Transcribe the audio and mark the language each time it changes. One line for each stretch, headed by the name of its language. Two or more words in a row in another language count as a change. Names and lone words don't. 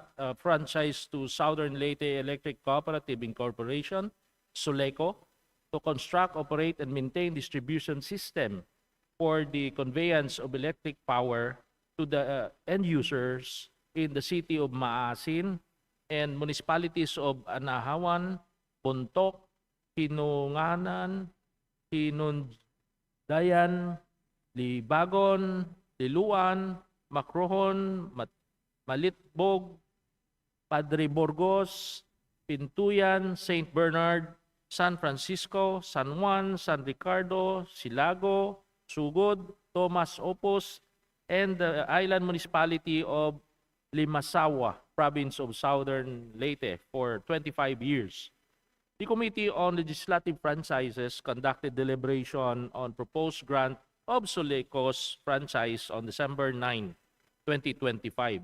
English: franchise to Southern Leyte Electric Cooperative Incorporation, SULECO, to construct, operate, and maintain distribution system for the conveyance of electric power to the end users in the city of Maasin and municipalities of Anahawan, Bontoc, Hinunganan, Hinundayan, Libagon, Liluan, Macrohon, Malitbog, Padre Burgos, Pintuyan, St. Bernard, San Francisco, San Juan, San Ricardo, Silago, Sugod, Tomas Opus, and the island municipality of Limasawa, province of Southern Leyte, for 25 years. The Committee on Legislative Franchises conducted deliberation on proposed grant of SULECO's franchise on December 9, 2025.